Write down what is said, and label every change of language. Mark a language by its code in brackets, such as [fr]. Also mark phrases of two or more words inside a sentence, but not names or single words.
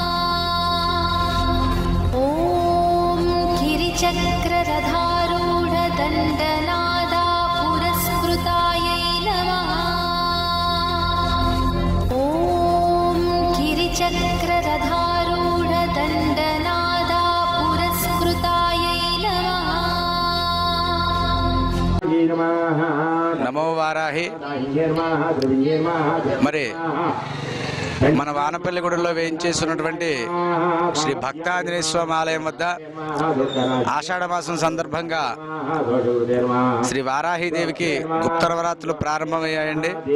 [sa] ॐ गिरिचक्ररथारूढदण्डनादा पुरस्कृतायै नमः। ॐ गिरिचक्ररथारूढदण्डनादा पुरस्कृतायै नमः। नमो वाराहि. [te] మరి మన వానపల్లిగూడెంలో వేయించేస్తున్నటువంటి శ్రీ భక్తాంజనేయ స్వామి ఆలయం వద్ద ఆషాఢ మాసం సందర్భంగా శ్రీ వారాహీదేవికి గుప్త నవరాత్రులు ప్రారంభమయ్యాయండి.